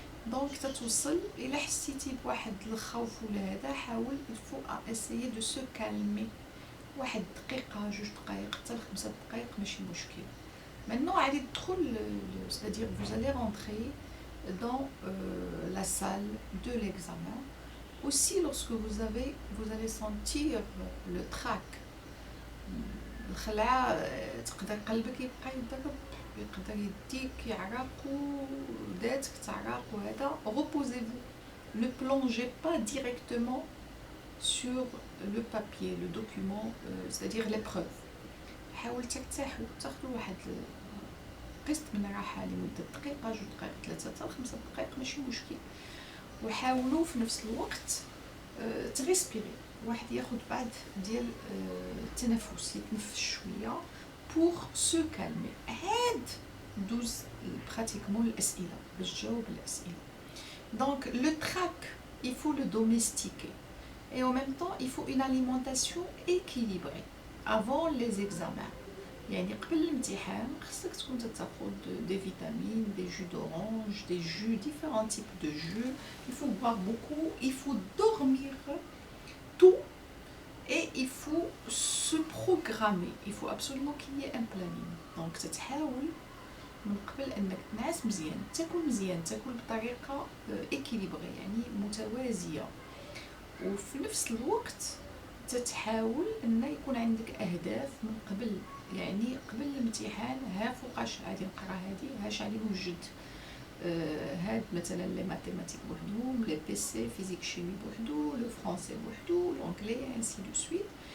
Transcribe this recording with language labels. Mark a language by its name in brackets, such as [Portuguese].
[Arabic] Donc تتوصل إلا حسيتي بواحد الخوف ولا هذا حاول [French] il faut essayer de se calmer [Arabic] واحد دقيقة 2 دقائق حتى 5 دقائق ماشي مشكل. [French] Maintenant allez تدخل c'est-à-dire vous allez rentrer dans la salle de l'examen. Aussi lorsque vous allez sentir le trac [Arabic] الخلعة تقدر قلبك يبقى يضرب يقدر يديك يعرق وداتك تعرق وهذا [French] reposez-vous, ne plongez pas directement sur le papier, le document, c'est-à-dire l'épreuve. [Arabic] حاول ترتاحوا تاخذوا واحد قسط من الراحة لمدة دقيقة 2 دقائق 3 حتى 5 دقائق ماشي مشكل وحاولوا في نفس الوقت تريسبيري واحد ياخذ بعض ديال التنفس يتنفس شويه [French] pour se calmer. [Arabic] عاد دوز pratiquement الاسئله باش تجاوب الاسئله. [French] Donc le trac il faut le domestiquer et en même temps il faut une alimentation équilibrée avant les examens. [Arabic] يعني قبل الامتحان خصك تكون تاخذ [French] des vitamines, des jus d'orange, des jus, différents types de jus. Il faut boire beaucoup, il faut dormir tout et il faut se programmer. Il faut absolument qu'il y ait un planning. Donc تتحاول [Arabic] من قبل انك تنعس مزيان، تاكل مزيان، تاكل بطريقه ايكيليبري يعني متوازيه، وفي نفس الوقت تتحاول ان يكون عندك اهداف من قبل، يعني قبل الامتحان ها فوقاش غادي نقرا هادي، هاش غادي نوجد هاد مثلا لي ماتيماتيك بوحدهم، لي بي سي فيزيك شيمي بوحدو، لو فرونسي بوحدو، لونجلي انسي دو سويت.